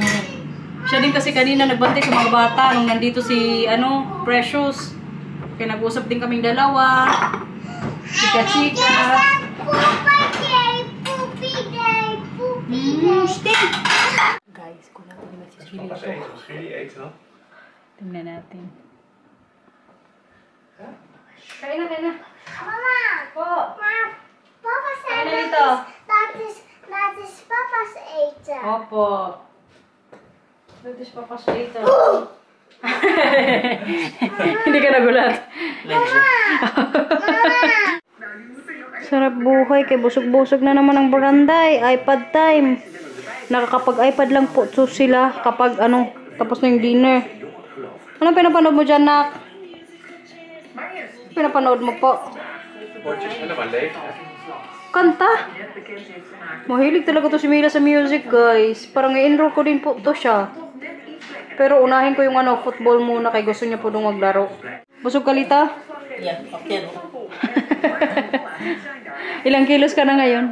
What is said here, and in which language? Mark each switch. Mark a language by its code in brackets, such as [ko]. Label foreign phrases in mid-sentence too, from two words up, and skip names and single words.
[tl] Siya din kasi kanina nagbantay sa mga bata nung nandito si Precious. Kaya nag-usap din kaming dalawa. Chika-chika. Guys, kung natin naman si Lito. [nl] Als jullie eten dan? [tl] Tingnan natin. Kain na, kain na. Mama! Po. [en] Papa said [tl] Kain na dito. [en] that is Papa's eten. Opo. That is Papa's eten. [tl] Hindi ka nagulat. Sarap buhay kay busog-busog na naman ang baranday. [en] iPad time. [tl] Nakakapag-iPad lang po so sila kapag tapos na yung dinner. Anong pinapanood mo dyan, Nak? Pinapanood mo po? [nl] Potjes helemaal leeg. [tl] Kanta? Mahilig talaga to si Mila sa music, guys. Parang i-enroll ko din po to siya. Pero unahin ko yung football muna kay gusto niya po nung maglaro. Busog ka, Lita? [en] Yeah, okay. [tl] Ilang kilos ka na ngayon?